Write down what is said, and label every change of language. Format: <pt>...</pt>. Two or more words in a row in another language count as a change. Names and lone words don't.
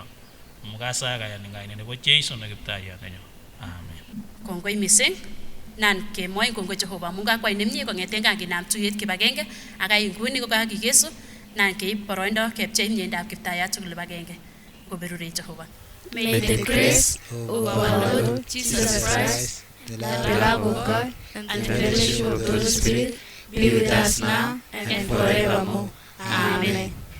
<kln>Amu kasaya kayan eng kainet nebo Jeiso ne Kiptaiyat nenyo. Amen. Kongoi mising nan kemwoi kongoi Jehova amun kakwai nemie kong'eten kan kinam tuyet kibagenge akai nguni kokakikesu nan keib boroindo kepchei miendab Kiptaiyat tugul kibagenge koberurech Jehova.</kln> <en>May the grace of our Lord Jesus Christ, the love of God, and the fellowship of the Holy Spirit be with us now and forevermore. Amen.</en>